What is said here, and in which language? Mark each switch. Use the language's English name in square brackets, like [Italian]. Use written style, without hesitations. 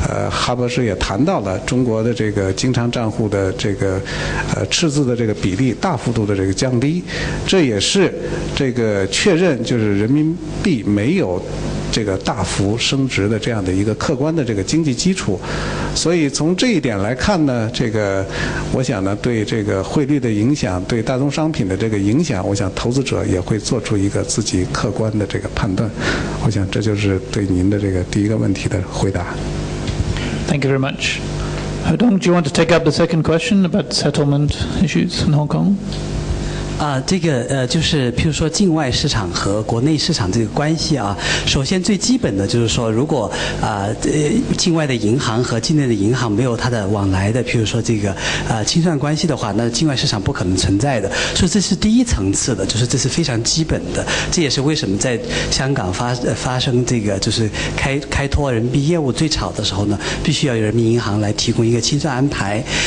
[Chinese] 哈博士也谈到了中国的这个经常账户的这个赤字的这个比例大幅度的这个降低，这也是这个确认就是人民币没有这个大幅升值的这样的一个客观的这个经济基础。所以从这一点来看呢，这个我想呢对这个汇率的影响，对大宗商品的这个影响，我想投资者也会做出一个自己客观的这个判断。我想这就是对您的这个第一个问题的回答。 [English] Thank you very much. Hodong, do you want to take up the second question about settlement issues in Hong Kong? [Chinese] 这个就是譬如说境外市场和国内市场这个关系啊，首先最基本的就是说，如果境外的银行和境内的银行没有它的往来的，譬如说这个清算关系的话，那境外市场不可能存在的。所以这是第一层次的，就是这是非常基本的。这也是为什么在香港发生这个就是开拓人民币业务最早的时候呢，必须要有人民银行来提供一个清算安排。